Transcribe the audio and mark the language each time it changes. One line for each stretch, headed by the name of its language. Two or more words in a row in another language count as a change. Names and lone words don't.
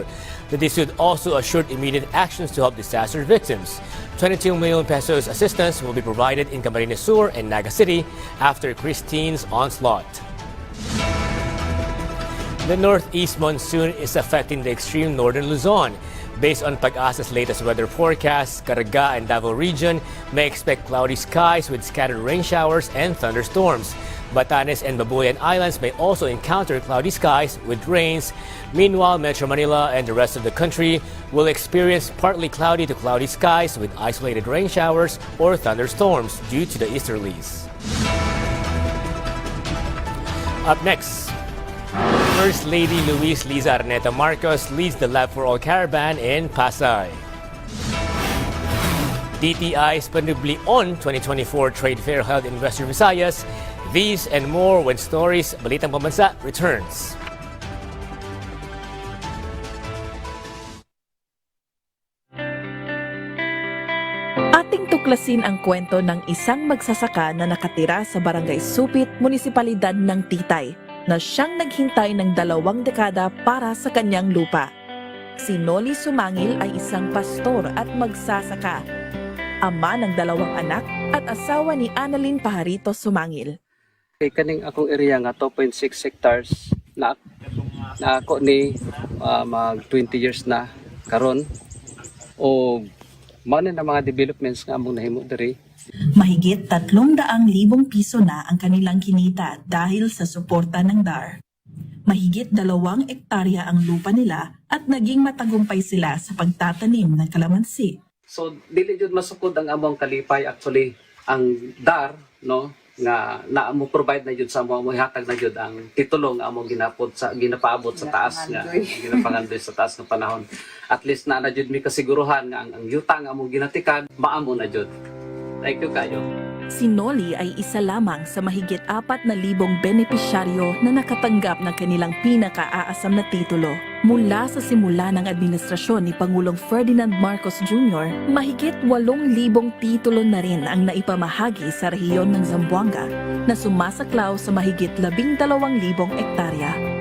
English: The DSUD also assured immediate actions to help disaster victims. 22 million pesos assistance will be provided in Camarines Sur and Naga City after Christine's onslaught. The northeast monsoon is affecting the extreme northern Luzon. Based on Pag-asa's latest weather forecast, Caraga and Davao region may expect cloudy skies with scattered rain showers and thunderstorms. Batanes and Babuyan Islands may also encounter cloudy skies with rains. Meanwhile, Metro Manila and the rest of the country will experience partly cloudy to cloudy skies with isolated rain showers or thunderstorms due to the easterlies. Up next, First Lady Luis Liza Arneta Marcos leads the Lab for All Caravan in Pasay. DTI's Panubli On 2024 Trade Fair held in Western Visayas. These and more when Stories Balitang Pambansa returns.
Filipino: Ating tuklasin ang kwento ng isang magsasaka na nakatira sa Barangay Supit, Munisipalidad ng Titay, na siyang naghintay ng 2 dekada para sa kanyang lupa. Si Noli Sumangil ay isang pastor at magsasaka, ama ng 2 anak at asawa ni Annalyn Pajarito Sumangil.
Cebuano: Kay kaning akong area nga 2.6 hectares na ako ni mag 20 years na karon o mao na mga developments nga among nahimo diri.
Filipino: Mahigit 300,000 piso na ang kanilang kinita dahil sa suporta ng DAR. Mahigit 2 ektarya ang lupa nila at naging matagumpay sila sa pagtatanim ng kalamansi.
Cebuano: So dili jud masukod ang among kalipay, actually ang DAR no nga mo provide na jud sa among hatag na jud ang titulo nga among ginapaabot sa taas nga ginapangandoy sa taas ng panahon.
English: At least
Cebuano: na jud mi kasiguruhan nga ang yuta nga among ginatikan maamo na jud.
English: Thank you kayo.
Filipino: Si Noli ay isa lamang sa mahigit 4,000 benepisyaryo na nakatanggap ng kanilang pinakaaasam na titulo. Mula sa simula ng administrasyon ni Pangulong Ferdinand Marcos Jr., mahigit 8,000 titulo na rin ang naipamahagi sa rehiyon ng Zamboanga na sumasaklaw sa mahigit 12,000 ektarya.